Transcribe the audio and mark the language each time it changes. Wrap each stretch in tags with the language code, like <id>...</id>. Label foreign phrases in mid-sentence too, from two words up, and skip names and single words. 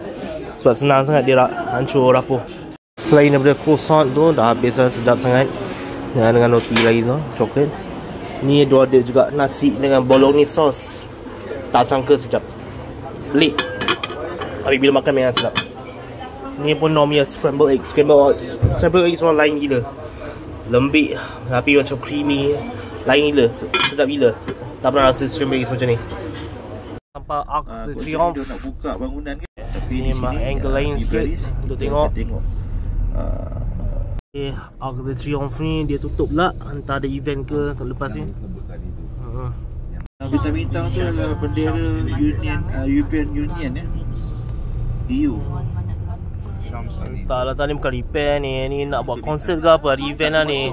<ms>Sebab senang sangat dia hancur rapuh. Selain daripada croissant tu, dah habis lah, sedap sangat. Dengan roti lain tu, coklat. Ni dia ada juga nasi dengan</ms> <en>bolognese sauce.</en> <ms>Tak sangka sedap. Pelik. Tapi bila makan memang sedap. Ni pun</ms> <en>normal scrambled egg. Scrambled egg</en> <ms>semua lain gila. Lembik, tapi macam creamy. Lain gila, sedap gila. Tak pernah rasa</ms> <en>scrambled egg</en> <ms>macam ni. Nampak Arc de Triomphe. Nak buka bangunan kan. Tapi ni memang angle lain sikit untuk tengok. Arc de Triomphe ni dia tutup pula. Entah ada event ke lepas ni. Bintang-bintang tu adalah bendera Union, European Union ya. EU. Tak lah, tadi bukan repair ni. Ni nak buat konsert ke apa? Ada event lah ni.</ms>